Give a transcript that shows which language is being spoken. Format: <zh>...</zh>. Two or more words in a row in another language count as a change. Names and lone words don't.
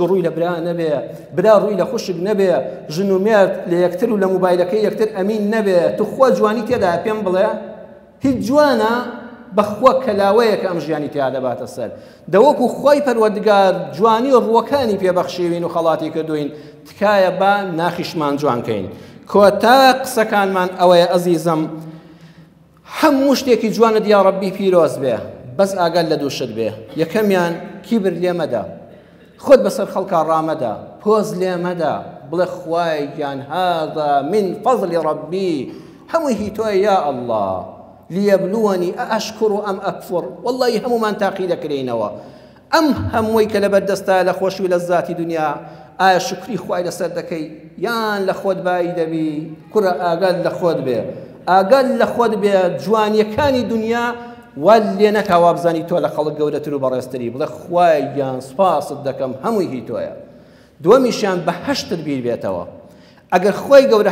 <ckb>ڕووی لە برا نەبێ برا ڕووی لە خوشک نەبێ ژن و مێرد لە یەکتر و لە موبایلەکەی یەکتر ئەمین نەبێ توخوا جوانی تێدا پێم بڵێ هیچ جوانە بەخوا کەلاوەیە کە ئەم ژیانی تیا دەباتە سەر دەوەکو خۆی پەروەردگار جوانی ڕووەکانی پێبەخشیوین و خەڵاتی کردوین تکایە با ناخیشمان جوانکەین کۆتا قسەکانمان ئەوەیە ئەزیزم هەموو شتێکی جوانە یا ڕەبی پیرۆز بێ بەس ئاگەر لە دووشت بێ یەکەمیان کیبر لێ مەدە خۆت بەسەر خەڵکا ڕامەدە پۆز لێ مەدە بڵێ خوای گیان</ckb> <ar>هذا من فضل ڕەبی</ar> <ckb>هەمووی هی تۆیە یا ئەڵڵا</ckb> <ar>ليبلوني أأشكر أم أكفر</ar> <ckb>والله همومان تاقي دەکرێنەوە ئەم هەمووی کە لە بەردەستە لە خۆشی و لەزاتی دنیا ئایا شکری خوای لەسەر دەکەی یان لە خۆت بای دەبی کوڕە ئاگات لە خۆت بێ ئاگات لە خۆت بێ جوانیەکانی دنیا وا لێ نەکاوا بزانی تۆ لە خەڵک گەورەتر و بەڕێزتری بڵێ خوای گیان سوپاست دەکەم هەمووی هی تۆیە دووەمیشیان بەهەشتت بیر بێتەوە ئەگەر خۆی گەورە</ckb>